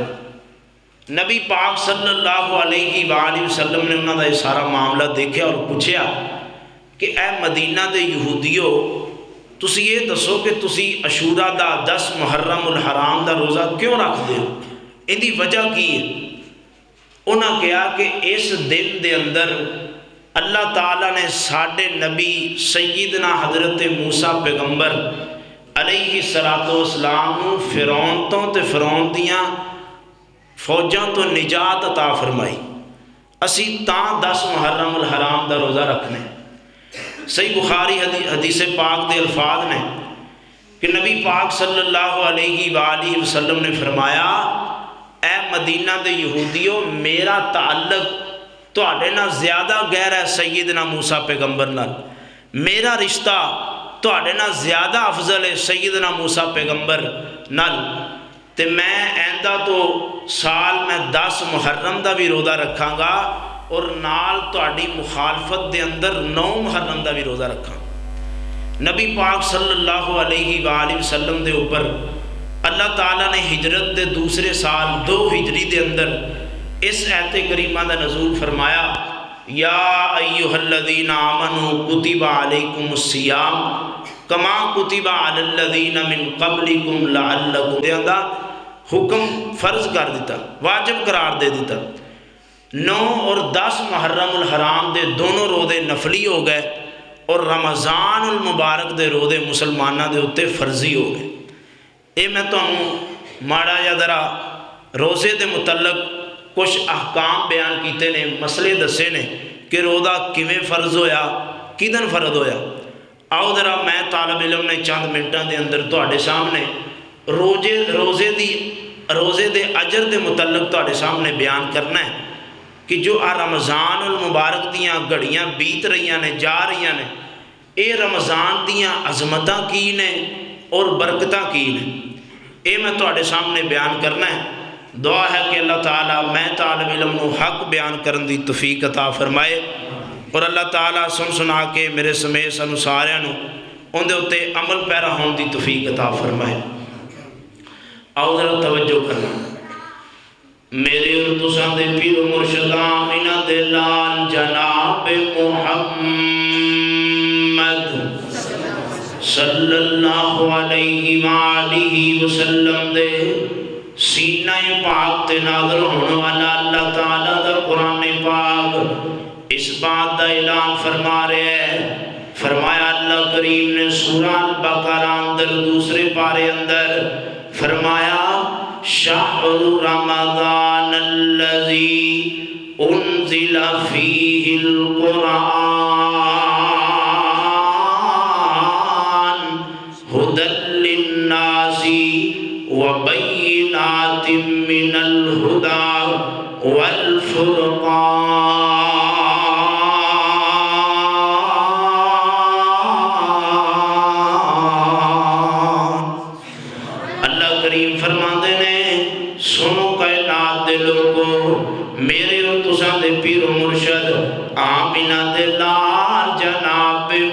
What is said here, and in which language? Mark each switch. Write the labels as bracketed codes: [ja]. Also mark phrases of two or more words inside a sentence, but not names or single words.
[pa] نبی پاک [ar] صلی اللہ علیہ وآلہ وسلم [pa] نے [ur] انہوں نے سارا معاملہ دیکھا اور پوچھا کہ [pa] اے مدینہ دے یہودیو، تسی یہ دسو کہ تسی عاشورہ دا 10 محرم الحرام دا روزہ کیوں رکھ دے ہو، ان دی وجہ کی ہے؟ انہوں نے کہا کہ اس دن دے اندر اللہ تعالیٰ نے ساڈے نبی سیدنا حضرت موسیٰ پیغمبر [ar] علیہ السلام [pa] فرعون تو تے فرعون دیاں فوجاں تو نجات عطا فرمائی، اسی تاں 10 محرم الحرام دا روزہ رکھنے۔ صحیح بخاری حدیث پاک دے الفاظ نے کہ نبی پاک [ar] صلی اللہ علیہ وآلہ وسلم [pa] نے فرمایا، اے مدینہ دے یہودیو، میرا تعلق تواڈے نال زیادہ گہرا ہے سیدنا موسیٰ پیغمبر نال، میرا رشتہ تواڈے نال زیادہ افضل ہے سیدنا موسیٰ پیغمبر نال، تے میں آئندہ تو سال میں 10 محرم دا بھی روزہ رکھاں گا اور نال تواڈی مخالفت دے اندر 9 محرم دا بھی روزہ رکھاں۔ نبی پاک [ar] صلی اللہ علیہ وآلہ وسلم [pa] دے اوپر اللہ تعالیٰ نے ہجرت دے دوسرے سال 2 ہجری دے اندر اس آیت کریمہ دا نزول فرمایا، [ar] یا ایہا الذین آمنوا کتب علیکم الصیام کما کتب علی الذین من قبلکم لعلکم، [pa] دے اندر حکم فرض کر دیتا، واجب قرار دے دیتا۔ 9 اور 10 محرم الحرام دے دونوں روزے نفلی ہو گئے اور رمضان المبارک دے روزے مسلمانہ دے اتے فرضی ہو گئے۔ اے میں تو ماڑا یا ذرا روزے دے متعلق کچھ احکام بیان کیتے نے، مسئلے دسے نے کہ روزہ کیویں فرض ہویا، کدن فرض ہویا۔ آؤ ذرا میں طالب علم نے چند منٹاں دے اندر تواڈے سامنے روزے دے اجر دے متعلق تواڈے سامنے بیان کرنا ہے کہ جو رمضان المبارک دیاں گھڑیاں بیت رہیاں نے، جا رہیاں نے، اے رمضان دیاں عظمتاں کی نے اور برکتاں کی نے، اے میں تواڈے سامنے بیان کرنا ہے۔ دعا ہے کہ اللہ تعالیٰ میں طالب علم نو حق بیان کرن دی توفیق عطا فرمائے اور اللہ تعالیٰ سن سنا کے میرے سمیت سانو ساریاں نو ان دے اتے عمل پیرا ہون دی توفیق عطا فرمائے۔ آؤ ذرا توجہ کرنا، میرے اور تساں دے پیر و مرشد آمینہ دے لال جناب محمد [ar] صلی اللہ علیہ وآلہ وسلم [pa] دے سینہ پاک تے نازل ہونے والا اللہ تعالیٰ دا قرآن پاک اس بات دا اعلان فرما رہے ہیں۔ فرمایا اللہ کریم نے سورہ البقرہ اندر دوسرے پارے اندر فرمایا، [ar] شہر رمضان الذی انزل فیہ القرآن ہدی للناس وبینات من الہدی والفرقان۔ [pa] اللہ کریم فرماندے نے سنو کائنات دے لوگو، میرے اور تساں دے پیر و مرشد آمینہ دے لال جناب